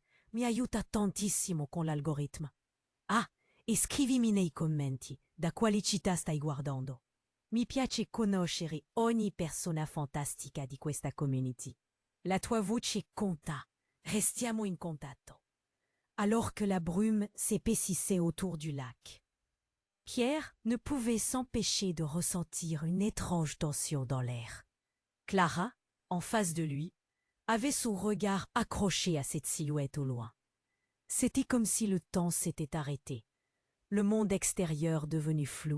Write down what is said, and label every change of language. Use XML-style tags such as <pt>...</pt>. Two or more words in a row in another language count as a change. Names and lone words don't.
<it>Mi aiuta tantissimo con l'algoritmo. Ah, e scrivimi nei commenti da quali città stai guardando. Mi piace conoscere ogni persona fantastica di questa community. La tua voce conta. Restiamo in contatto.</it> <fr>Alors que la brume s'épaississait autour du lac, Pierre ne pouvait s'empêcher de ressentir une étrange tension dans l'air. Clara, en face de lui, avait son regard accroché à cette silhouette au loin. C'était comme si le temps s'était arrêté, le monde extérieur devenu flou.</fr>